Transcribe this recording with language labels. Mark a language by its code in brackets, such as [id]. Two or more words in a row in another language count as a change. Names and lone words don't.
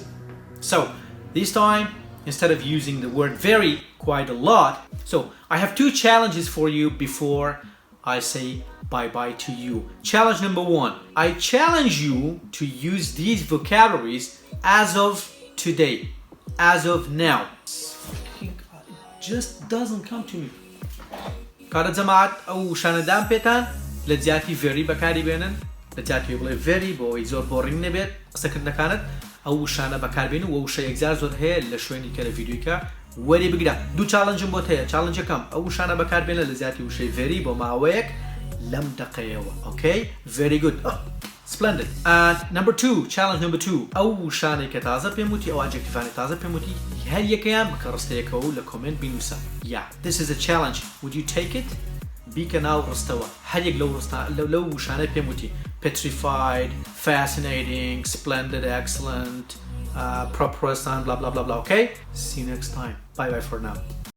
[en] So this time, instead of using the word very quite a lot, so I have two challenges for you before I say bye-bye to you. Challenge number one. I challenge you to use these vocabularies as of today. As of now. It just doesn't come to me. [ckb] کارە جەماعەت ئەو وشانەدان پێتان لە جیاتی very بەكاربهێنن لە جیاتی بڵێ very بۆ ئەوەی زۆر بۆڕینگ نەبێت قسەکردنەکانت ئەو وشانە بەكاربهێنن و وشە یەکجار زۆر هەیە لە شوێنی کە لە ڤیدیۆیەکە وەری بگرە. دوو چالنجم بۆت هەیە. چالنج یەکەم ئەو وشانە بەكاربهێنە لە جیاتی وشەی very بۆ ماوەیەک لەم دقەیەوە. [en] Okay? Very good. Oh, splendid. And number two, challenge number two. [ckb] ئەو وشانەی کە تازە پێم وتی ئەو ئەجێکتیڤانەی تازە پێم وتی هەر یەکەیان بکە ڕستەیەکەوە و لە کۆمێنت بینوسە. [en] Yeah, this is a challenge. Would you take it? [ckb] بیکە ناو ڕستەوە. هەر یەک لەو وشانەی پێم وتی [en] petrified, fascinating, splendid, excellent, prosperous, and blah blah blah blah. Okay? See you next time. Bye bye for now.